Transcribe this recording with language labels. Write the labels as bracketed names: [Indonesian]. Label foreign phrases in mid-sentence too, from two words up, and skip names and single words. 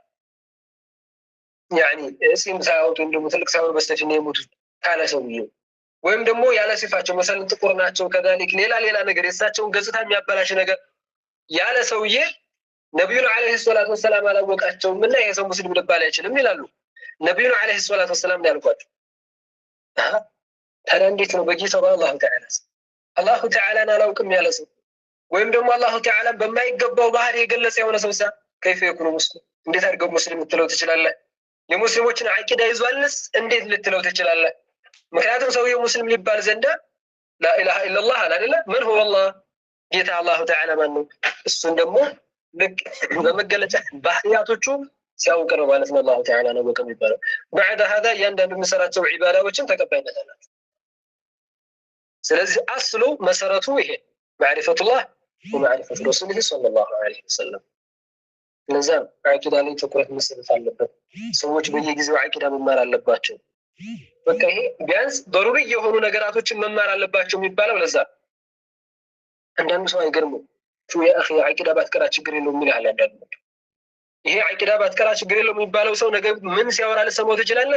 [Amharic] يعني እስም ሳያወጡ እንደሞ ትልቅ ሳይሆን በስተፊት ነው የሞቱት ካለ ሰውየው ወይም ደግሞ ያለ ሲፋቸው መሰለን ጥቁር ናቸው ከዛሊክ ሌላ ነገር የሳቸውን ገጽታ የሚያበላሽ ነገር ያለ ሰውዬ ነብዩን [Arabic] عليه الصلاة والسلام [Amharic] አላወቃቸውም እና ይሄ ሰው ሙስሊም ሊባል አይችልም ይላሉ። ነብዩን [Arabic] عليه الصلاة والسلام [Amharic] ያልኳቸው ታዲያ እንዴት ነው በጌታው [Arabic] الله تعالى [Amharic] አላሁ ተዓላን አላውቅም ያለ ሰው ወይም ደግሞ [Arabic] الله تعالى [Amharic] በማይገባው ባህሪ የገለጸ የሆነ ሰው [Arabic] كيف يكون مسلم [Amharic] እንዴት አድርገው ሙስሊም ልትለው ትችላለህ? የሙስሊሞችን አቂዳ ይዟልስ እንዴት ልትለው ትችላለህ? ምክንያቱም ሰውየው ሙስሊም ሊባል ዘንዳ [Arabic] لا اله الا الله [Amharic] አይደለ [Arabic] من هو الله [Amharic] ጌታ [Arabic] الله تعالى [Amharic] ማን ነው? እሱን ደግሞ ልክ በመገለጫ ባህሪያቶቹ ሲያውቅ ነው ማለት ነው [Arabic] الله تعالى [Amharic] ነው የሚባለው። [Arabic] بعد هذا [Amharic] ያንዳንዱ የሚሰራቸው ዒባዳዎችን ተቀባይነት አላቸው። ስለዚህ አስሉ መሰረቱ ይሄ [Arabic] معرفة الله ومعرفة رسوله صلى الله عليه وسلم። [Amharic] ለዛም አቂዳ ላይ ትኩረት መስጠት አለበት። ሰዎች በየጊዜው አቂዳ መማር አለባቸው። በቃ ይሄ ቢያንስ ضروري የሆኑ ነገራቶችን መማር አለባቸው የሚባለው ለዛ። አንዳንዱ ሰው አይገርምም [Arabic] شو يا أخي [Amharic] አቂዳ ባትቀራ ችግር የለውም ይላል አንዳንዱ። ይሄ አቂዳ ባትቀራ ችግር የለውም የሚባለው ሰው ነገ ምን ሲያወራ ልሰማው ትችላለህ?